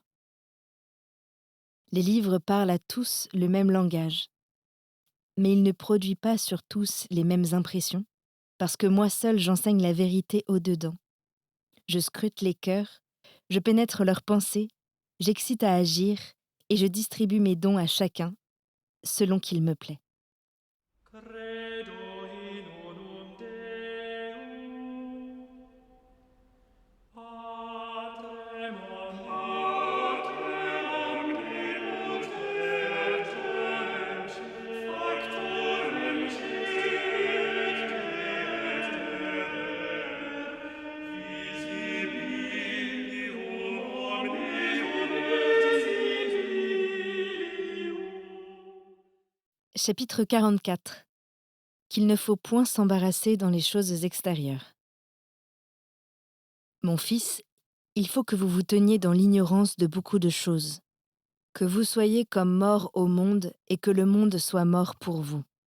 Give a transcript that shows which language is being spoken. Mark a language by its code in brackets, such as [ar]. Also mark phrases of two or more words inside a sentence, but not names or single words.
[fr] Les livres parlent à tous le même langage, mais il ne produit pas sur tous les mêmes impressions, parce que moi seul j'enseigne la vérité au-dedans. Je scrute les cœurs, je pénètre leurs pensées, j'excite à agir et je distribue mes dons à chacun, selon qu'il me plaît. [la] Credo in unum Deum, Patrem omnipotentem, Factorem visibilium omnium residium. [fr] Chapitre 44. Qu'il ne faut point s'embarrasser dans les choses extérieures. Mon fils, il faut que vous vous teniez dans l'ignorance de beaucoup de choses, que vous soyez comme morts au monde et que le monde soit mort pour vous.